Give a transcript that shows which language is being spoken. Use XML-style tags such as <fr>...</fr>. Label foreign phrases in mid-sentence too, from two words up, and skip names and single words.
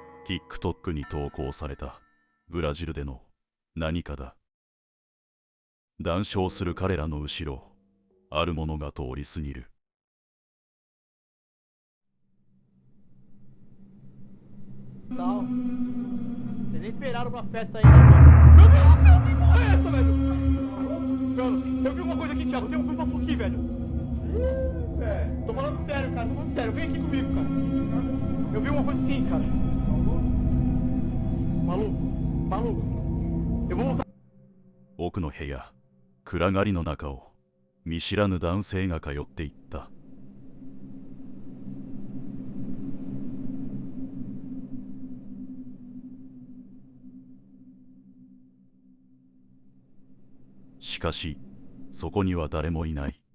<ja>TikTok に投稿されたブラジルでの何かだ。談笑する彼らの後ろ、あるものが通り過ぎる。</ja> <pt>Tal. Vocês nem esperaram pra festa aí, né, mano? Meu Deus, que porra é essa, velho? Mano, eu vi uma coisa aqui, Thiago. Tem um papo aqui, velho. Tô falando sério, cara. Tô falando sério. Vem aqui comigo, cara. Eu vi uma coisa assim, cara. Maluco. Maluco. Eu vou voltar.</pt> <ja>奥の部屋、暗がりの中を見知らぬ男性が通っていった。しかし、そこには誰もいない。</ja>